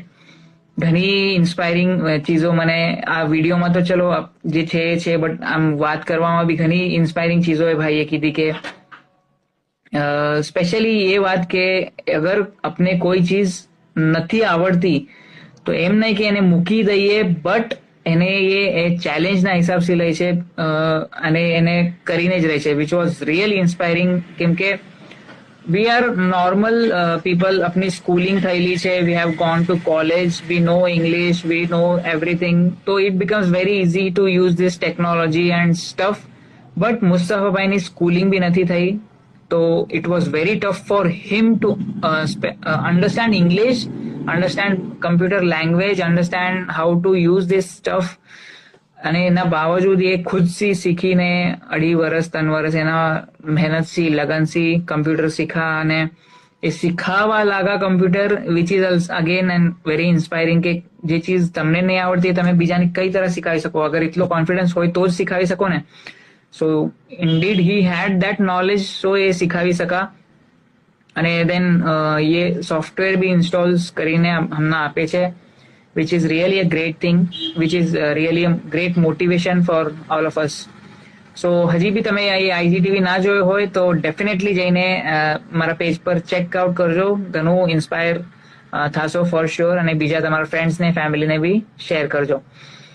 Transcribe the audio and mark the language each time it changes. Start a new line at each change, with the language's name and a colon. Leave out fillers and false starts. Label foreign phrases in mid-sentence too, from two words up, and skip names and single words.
Gujarati: ઘણી ઇન્સ્પાયરિંગ ચીજો મને આ વિડીયોમાં તો ચલો જે છે એ છે, બટ આમ વાત કરવામાં બી ઘણી ઇન્સ્પાયરિંગ ચીજો એ ભાઈએ કીધી કે સ્પેશિયલી એ વાત કે અગર આપને કોઈ ચીજ નથી આવડતી તો એમ નહીં કે એને મૂકી દઈએ, બટ એને એ ચેલેન્જના હિસાબથી લે છે અને એને કરીને જ રહે છે,
English: which was really inspiring.
Gujarati: કેમ કે
English: we are normal people.
Gujarati: अपनी schooling થયેલી છે,
English: we have gone to college, we know English, we know everything, so it becomes very easy to use this technology and stuff. But Mustafa Bhai
Gujarati: ની schooling બી નથી થઈ, તો
English: it was very tough for him to understand English, understand computer language, understand how to use this stuff.
Gujarati: અને એના બાવજૂદ એ ખુદથી શીખીને 2.5 વર્ષ 3 વર્ષ એના મહેનતથી લગનથી કમ્પ્યુટર શીખા અને એ શીખાવા લાગા કમ્પ્યુટર,
English: which is again and very inspiring
Gujarati: કે જે ચીજ તમને નહીં આવડતી તમે બીજાને કઈ તરહ શીખાવી શકો. અગર એટલો કોન્ફિડન્સ હોય તો જ શીખાવી શકો ને.
English: so indeed he had that knowledge,
Gujarati: સો એ શીખાવી શકા. અને દેન એ સોફ્ટવેર બી ઇન્સ્ટોલ્સ કરીને હમણાં આપે છે,
English: which is really a great thing, which is really a great motivation for all of us.
Gujarati: So હજી બી તમે આ આઈજીટીવી ના જોયો હોય તો ડેફિનેટલી જઈને મારા પેજ પર ચેકઆઉટ કરજો, ઘણું ઇન્સ્પાયર થશો
English: for sure,
Gujarati: અને બીજા તમારા ફ્રેન્ડ્સને ફેમિલીને બી શેર કરજો.